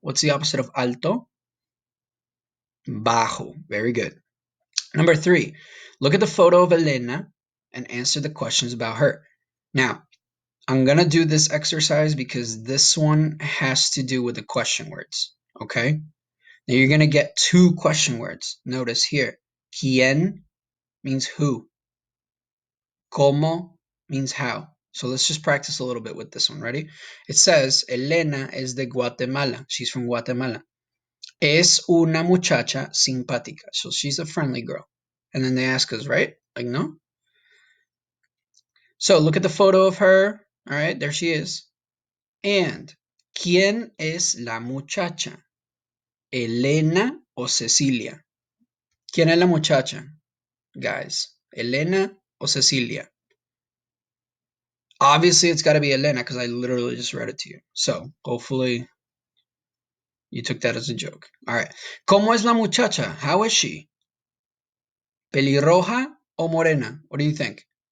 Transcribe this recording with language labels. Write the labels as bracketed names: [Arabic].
[English] What's the opposite of alto? Bajo. Very good. Number 3, look at the photo of Elena and answer the questions about her. Now, I'm going to do this exercise because this one has to do with the question words, okay? Now you're going to get 2 question words. Notice here, ¿quién means who? ¿Cómo means how? So let's just practice a little bit with this one. Ready? It says, [Spanish] Elena es de Guatemala. [English] She's from Guatemala. [Spanish] Es una muchacha simpática. [English] So she's a friendly girl. And then they ask us, right? Like, no? So look at the photo of her. All right, there she is. [Spanish] And, ¿quién es la muchacha? ¿Elena o Cecilia? ¿Quién es la muchacha, guys? ¿Elena o Cecilia? [English] Obviously, it's got to be Elena because I literally just read it to you. So hopefully you took that as a joke. All right. [Spanish] ¿Cómo es la muchacha? [English] How is she? [Spanish] ¿Pelirroja o morena? [English] What do you think?